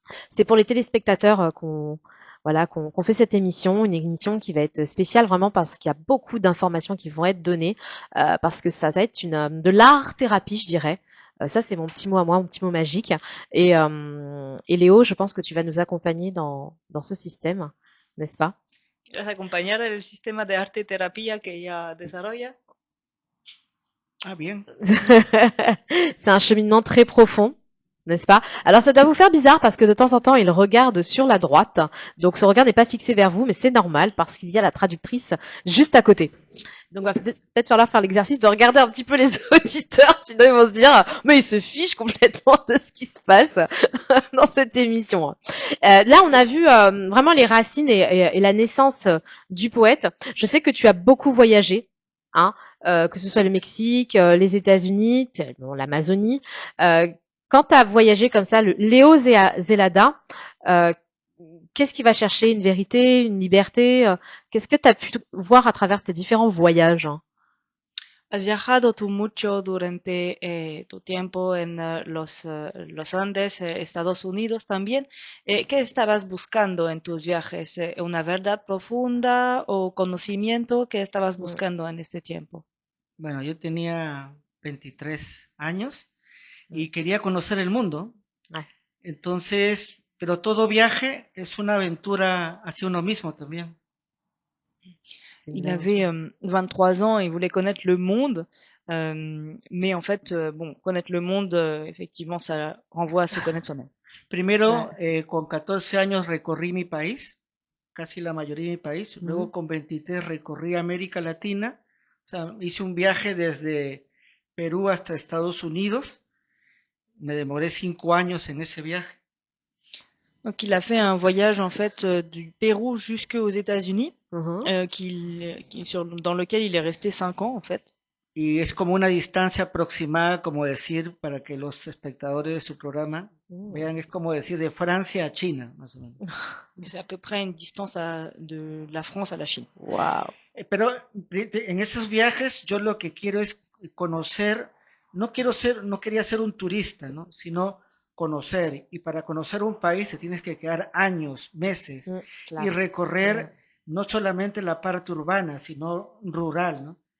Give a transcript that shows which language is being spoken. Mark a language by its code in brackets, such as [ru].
[fr] C'est pour les téléspectateurs qu'on fait cette émission, une émission qui va être spéciale vraiment parce qu'il y a beaucoup d'informations qui vont être données, parce que ça va être de l'art-thérapie, je dirais. Ça, c'est mon petit mot à moi, mon petit mot magique. Et Léo, je pense que tu vas nous accompagner dans ce système, n'est-ce pas? [es] ¿Quieres acompañar el sistema de arte-terapia que ella desarrolla? Ah, bien. [fr] C'est un cheminement très profond, n'est-ce pas? Alors ça doit vous faire bizarre parce que de temps en temps, il regarde sur la droite. Donc ce regard n'est pas fixé vers vous, mais c'est normal parce qu'il y a la traductrice juste à côté. Donc il va peut-être falloir faire l'exercice de regarder un petit peu les auditeurs, sinon ils vont se dire mais ils se fichent complètement de ce qui se passe dans cette émission. Là, on a vu vraiment les racines et la naissance du poète. Je sais que tu as beaucoup voyagé, hein, que ce soit le Mexique, les États-Unis, bon, l'Amazonie. Quand tu as voyagé comme ça, le Léo Zelada, euh, qu'est-ce qu'il va chercher? Une vérité, une liberté? Qu'est-ce que tu as pu voir à travers tes différents voyages? [es] Has viajado tú mucho durante tu tiempo en los Andes, Estados Unidos también. ¿Qué estabas buscando en tus viajes? ¿Una verdad profunda o conocimiento? ¿Qué estabas buscando en este tiempo? Bueno, yo tenía 23 años y quería conocer el mundo. [fr] Ouais. [es] Entonces, pero todo viaje es una aventura hacia uno mismo también. [fr] Il avait 23 ans, il voulait connaître le monde, mais en fait, bon, connaître le monde, effectivement, ça renvoie à se connaître soi-même. [es] Primero, con 14 años recorrí mi país, casi la mayoría de mi país. Luego, con 23 recorrí América Latina. O sea, hice un viaje desde Perú hasta Estados Unidos. Me demoré 5 años en ese viaje. [fr] Donc, il a fait un voyage en fait du Pérou jusqu'aux États-Unis, dans lequel il est resté 5 ans en fait. [es] Y es como una distancia aproximada, como decir, para que los espectadores de su programa vean, es como decir de Francia a China, más o menos. [fr] C'est à peu près une distance de la France à la Chine. Wow. [es] Pero en esos viajes yo lo que quiero es conocer, no quería ser un turista, ¿no? Sino conocer. Y para conocer un país te tienes que quedar años, meses, claro, y recorrer no solamente la parte urbana, sino rural, ¿no?